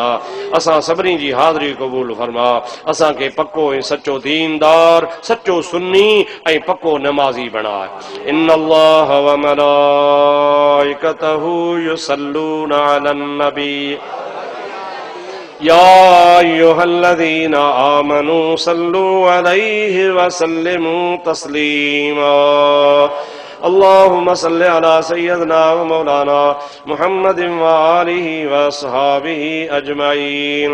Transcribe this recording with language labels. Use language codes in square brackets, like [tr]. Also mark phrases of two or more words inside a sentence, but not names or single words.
[sd] असां सभिनी जी हाज़री क़बूल फरमा। असांखे पक्को ऐं सचो दीनदार, सचो सुन्नी ऐं पक्को नमाज़ी बणाए। [ar] إن الله وملائكته يصلون على النبي يا أيها الذين آمنوا صلوا عليه وسلموا تسليما. اللهم صل على سيدنا ومولانا محمد وآله وأصحابه أجمعين.